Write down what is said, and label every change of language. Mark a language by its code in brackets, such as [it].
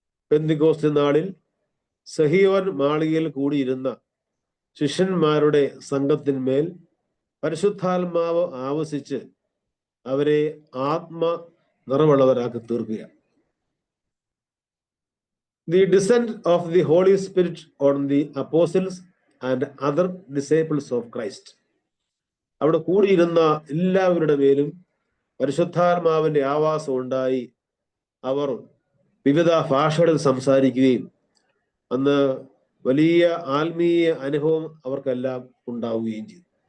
[ml] പെന്തിക്കോസ്തി നാളിൽ സഹിയോൻ മാളികയിൽ കൂടിയിരുന്ന ശിഷ്യന്മാരുടെ സംഘത്തിന്മേൽ പരിശുദ്ധാത്മാവ് ആവസിച്ച് അവരെ ആത്മ നിറവുള്ളവരാക്കി തീർക്കുക. [en] The descent of the Holy Spirit on the apostles and other disciples of Christ. [ml] അവിടെ കൂടിയിരുന്ന എല്ലാവരുടെ മേലും പരിശുദ്ധാത്മാവിന്റെ ആവാസം ഉണ്ടായി. അവർ വിവിധ ഭാഷകളിൽ സംസാരിക്കുകയും അന്ന് വലിയ ആത്മീയ അനുഭവം അവർക്കെല്ലാം ഉണ്ടാവുകയും ചെയ്തു.